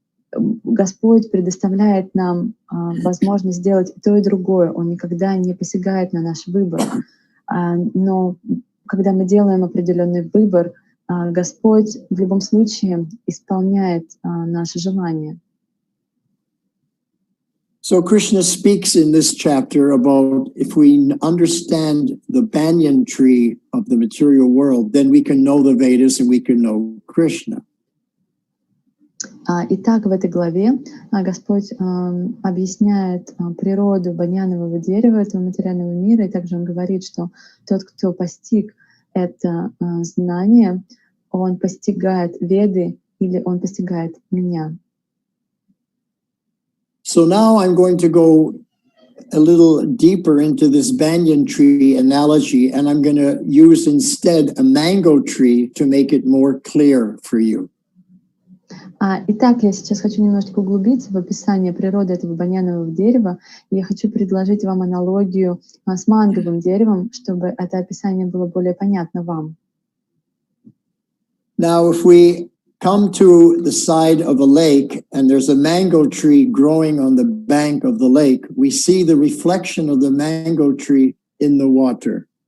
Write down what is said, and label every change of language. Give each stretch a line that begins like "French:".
Russian: Господь предоставляет нам возможность сделать и то, и другое. Он никогда не посягает на наш выбор. Но когда мы делаем определенный выбор, Господь в любом случае исполняет наши желания.
English: So Krishna speaks in this chapter about if we understand the banyan tree of the material world, then we can know the Vedas and we can know Krishna.
Russian: Итак, в этой главе Господь объясняет природу баньянового дерева, этого материального мира, и также Он говорит, что тот, кто постиг это знание, он постигает Веды или он постигает меня.
English: So now I'm going to go a little deeper into this banyan tree analogy, and I'm going to use instead a mango tree to make it more clear for you.
Russian: Итак, я сейчас хочу немножечко углубиться в описание природы этого баньянового дерева. Я хочу предложить вам аналогию с манговым деревом, чтобы это описание было более понятно вам.
English: Now, if we come to the side of a lake and there's a mango tree growing on the bank of the lake, we see the reflection of the mango tree in the water.